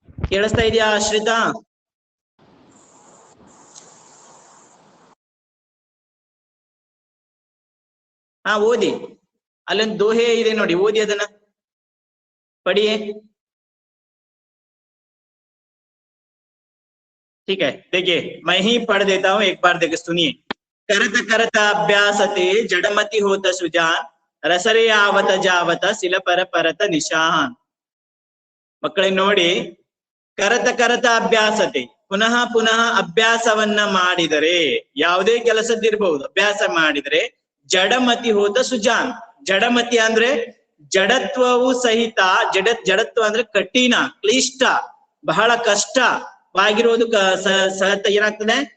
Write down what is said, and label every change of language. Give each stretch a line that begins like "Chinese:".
Kannada: ಕೇಳಿಸ್ತಾ ಇದೆಯಾ ಅಶ್ರಿತಾ? ಹಾ ಓದಿ, ಅಲ್ಲೊಂದು ದೋಹೆ ಇದೆ ನೋಡಿ, ಓದಿ ಅದನ್ನ ಪಡಿಯೇ।
Hindi: ठीक है, देखिए मैं ही पढ़ देता हूँ, एक बार देखिए सुनिए। करत करत अभ्यासते जड़मति होत सुजान, रसरे आवत जावत सिल पर परत निशान।
Kannada: ಮಕ್ಕಳೇ ನೋಡಿ,
Hindi: ಕರತ ಕರತ ಅಭ್ಯಾಸತೆ,
Kannada: ಪುನಃ ಪುನಃ ಅಭ್ಯಾಸವನ್ನ ಮಾಡಿದರೆ, ಯಾವುದೇ ಕೆಲಸದಿರಬಹುದು, ಅಭ್ಯಾಸ ಮಾಡಿದರೆ
Hindi: ಜಡಮತಿ ಹೋತ ಸುಜಾನ್।
Kannada: ಜಡಮತಿ ಅಂದ್ರೆ ಜಡತ್ವವು ಸಹಿತ, ಜಡತ್ವ ಅಂದ್ರೆ ಕಠಿಣ, ಕ್ಲಿಷ್ಟ, ಬಹಳ ಕಷ್ಟವಾಗಿರೋದು ಸಹಿತ ಏನಾಗ್ತದೆ?